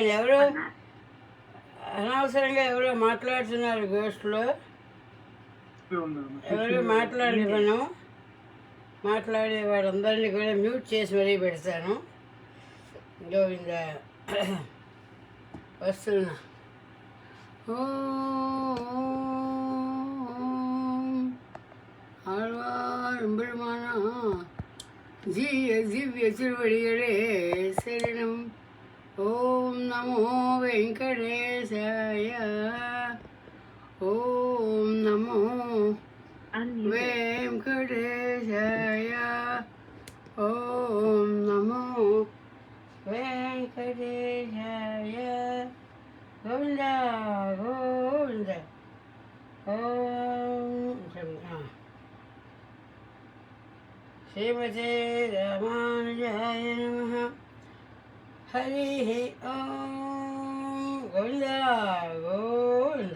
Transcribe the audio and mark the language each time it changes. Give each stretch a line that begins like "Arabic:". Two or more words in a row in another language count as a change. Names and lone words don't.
Telugu: ఎవరు అనవసరంగా ఎవరో మాట్లాడుతున్నారు గోష్ఠిలో. ఎవరు మాట్లాడివ్వను. మాట్లాడే వాళ్ళందరినీ కూడా మ్యూట్ చేసి మరీ పెడతాను. గోవింద వస్తున్నా.
Tamil: ஆழ்வார்பெருமான திவ்ய திருவடிகளே சரணம்.
Sanskrit: ஓம் நமோ வெங்கடேசாய. ஓம் நமோ வெங்கடேசாய. ஓம் நமோ வெங்கடேசாய.
Telugu: గోవింద గోవింద.
Sanskrit: ఓం శ్రీమతే రామానుజాయ నమః.
Telugu: హరి ఓం. గోవింద గోవింద.